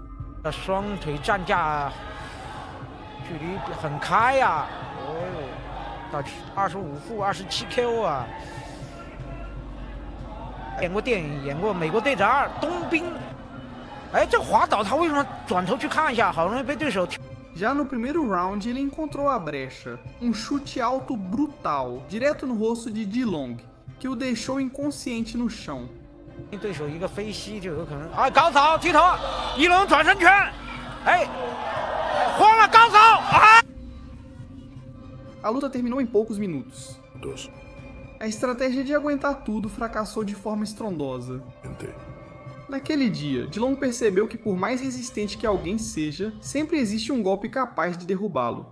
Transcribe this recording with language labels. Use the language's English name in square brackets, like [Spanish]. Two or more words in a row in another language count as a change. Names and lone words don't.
[Chinese] 25 副27 KO 啊！演过电影，演过《美国队长2》冬兵。哎，这滑倒他为什么转头去看一下？好容易被对手。 [Portuguese] Já no primeiro round, ele encontrou a brecha, um chute alto brutal, direto no rosto de Jilong, que o deixou inconsciente no chão. [Chinese] 对手一个飞膝就有可能。哎，高扫提头，一轮转身拳，哎，慌了高扫啊！ [Portuguese] A luta terminou em poucos minutos. A estratégia de aguentar tudo fracassou de forma estrondosa. Naquele dia, Dilong percebeu que por mais resistente que alguém seja, sempre existe um golpe capaz de derrubá-lo.